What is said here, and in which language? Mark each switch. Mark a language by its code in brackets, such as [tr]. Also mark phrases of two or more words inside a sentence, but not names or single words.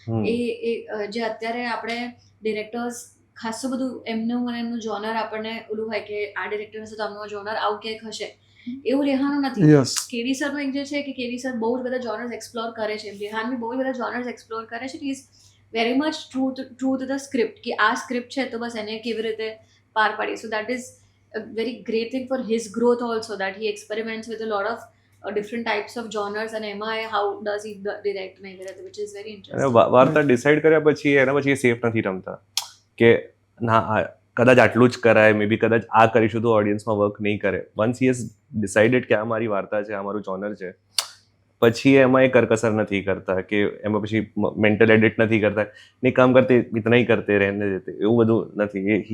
[gu] જે અત્યારે આપણે ડિરેક્ટર્સ ખાસું બધું એમનું જોનર આપણને ઓલું હોય કે આ ડિરેક્ટર હશે તો આમનું જોનર આવું ક્યાંક હશે, એવું રેહાનું નથી. યસ. કેવી સરનું એક જે છે કે કેવી સર બહુ જ બધા જોનર્સ એક્સપ્લોર કરે છે, રેહાન બી બહુ જ બધા જોનર્સ એક્સપ્લોર કરે છે. [en] is very much true to the script, [gu] કે આ સ્ક્રિપ્ટ છે તો બસ એને કેવી રીતે પાર પાડી. [en] so that is a very great thing for his growth also, that he experiments with a lot of different types of genres, and એમાં how does he direct [gu] ને એવી રીતે, [en] which is very [gu] અને [en] interesting. [gu] વાર્તા ડિસાઈડ કર્યા પછી એના પછી એ સેફ નથી રમતા કે ના કદાચ આટલું જ કરાય, [en] may be [gu] કદાચ આ કરીશું તો ઓડિયન્સમાં વર્ક નહીં કરે. [en] once he has decided [gu] કે આ મારી વાર્તા છે, આ મારું જોનર છે, પછી એમાં એ કરકસર નથી કરતા કે એમાં પછી [en] mental edit [gu] નથી કરતા, [hi] नहीं काम करते इतना ही करते रहने देते, [gu] એવું બધું નથી.